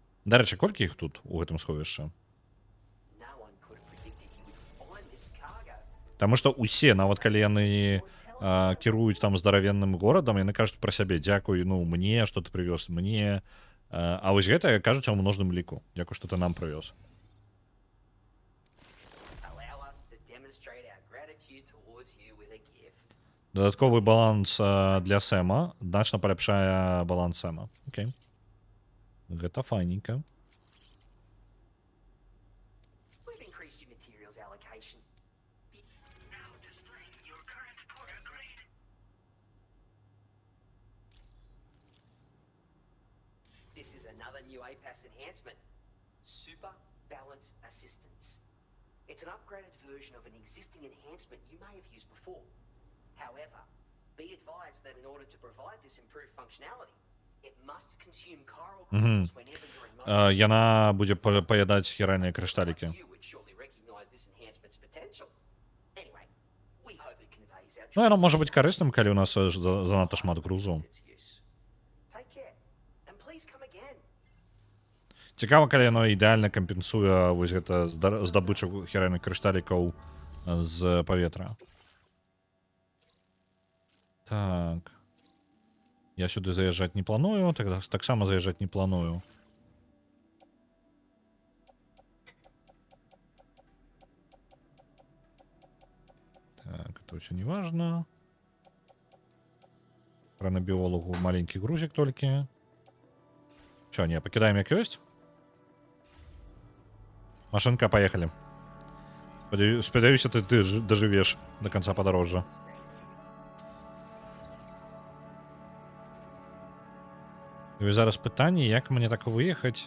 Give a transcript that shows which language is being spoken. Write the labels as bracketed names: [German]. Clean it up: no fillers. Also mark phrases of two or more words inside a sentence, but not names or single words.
[Belarusian] Да рэчы, колькі іх тут у гэтым сховішча? [English] No one could have predicted you would find this cargo. [Belarusian] Таму што ўсе, нават калі яны кіруюць там здаравенным горадам, яны кажуць пра сябе: дзякуй, ну, мне, што ты прывёз, мне. А вось гэта кажуць у множным ліку. Дзякуй, што ты нам прывёз. [English] Allow us to demonstrate our gratitude towards you with a gift. [Belarusian] Дадатковы баланс для Сэма значна паляпшае баланс Сэма. Окей. Гэта файненька. [English] We've increased your materials allocation. Now displaying your current porter grade. This is another new APAS enhancement. Super Balance Assistance. It's an upgraded version of an existing enhancement you may have used before. However, be advised that in order to provide this improved functionality, it must consume chiral crystals whenever you're in motion. [Belarusian] Яна будзе паядаць хіральныя крышталікі. [English] You would surely recognize this enhancement's potential. Anyway, we hope it conveys our [Belarusian] Ну, яно можа быць карысным, калі ў нас занадта шмат грузу. [English] its use. Take care, and please come again. [Belarusian] Цікава, калі яно ідэальна кампенсуе вось гэта здабычу хіральных крышталікаў з паветра. Так. Я сюды заязджаць не планую, таксама заязджаць не планую. [Russian] Так, это все не важно. Хронобиологу маленький грузик только. Че, не, покидаем [Belarusian] як ёсць? [Russian] Машинка, поехали. Спадзяюся, ты доживешь до конца подорожжа. [Belarusian] І зараз пытанне, як мне так выехаць?